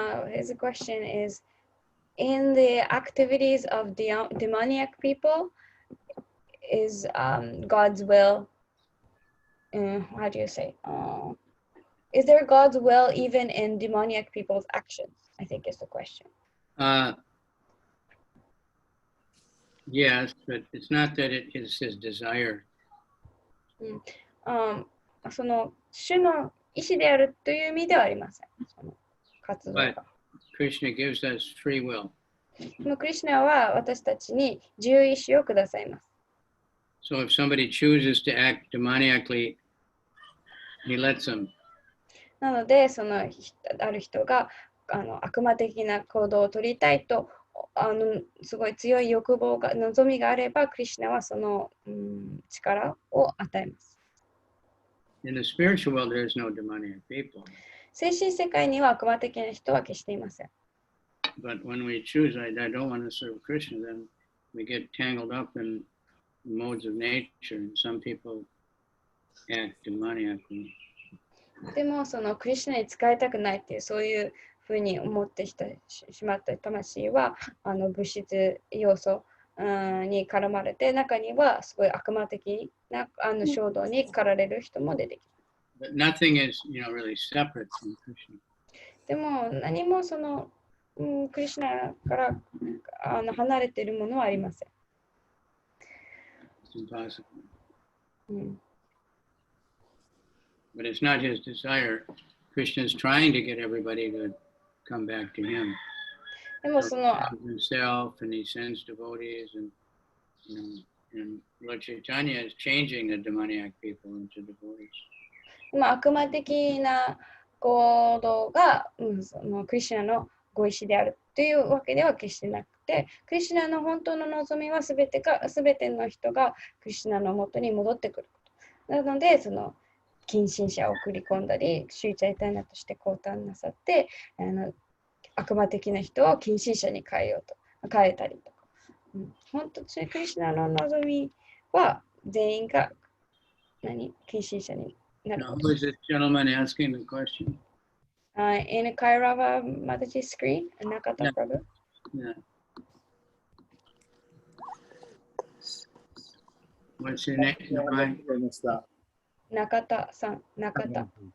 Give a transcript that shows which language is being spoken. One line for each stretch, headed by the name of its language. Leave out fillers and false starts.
English: His question is, in the activities of demoniac people, is God's will, how do you say, is there God's will even in demoniac people's actions? I think is the question. Yes, but it's not that it is his desire.
Japanese: その主の意志であるという意味ではありません。その活動が。
English: Krishna gives us free will.
Japanese: クリシュナは私たちに自由意志をくださいます。
English: So if somebody chooses to act demoniacally, he lets them.
Japanese: なので、ある人が悪魔的な行動を取りたいとすごい強い欲望が望みがあれば、クリシュナはその、力を与えます。
English: In the spiritual world, there is no demoniac people.
Japanese: 精神世界には悪魔的な人は決していません。
English: But when we choose, I don't want to serve Krishna, then we get tangled up in modes of nature, and some people act demoniacally.
Japanese: でも、そのクリシュナに使いたくないっていう、そういうふうに思ってしまった魂は、物質要素に絡まれて、中にはすごい悪魔的な衝動に駆られる人も出てき
English: But nothing is, really separate from Krishna.
Japanese: でも、何もその、クリシュナから離れているものはありません。
English: It's impossible. But it's not his desire. Krishna is trying to get everybody to come back to him.
Japanese: でもその
English: himself, and he sends devotees, and and Lord Chaitanya is changing the demoniac people into devotees.
Japanese: 悪魔的な行動が、そのクリシュナのご意志であるというわけでは決してなくて、クリシュナの本当の望みはすべての人がクリシュナの元に戻ってくること。なので、その近親者を送り込んだり、シュイチャイタイナとして降誕なさって、悪魔的な人を近親者に変えたりとか。本当にクリシュナの望みは全員が近親者になる。
English: Now, who is this gentleman asking the question? In Kairava Mataji's screen, Nakata Yeah. Prabhu. Yeah. What's your name?
Japanese: わかりました。 Nakata さん、Nakata.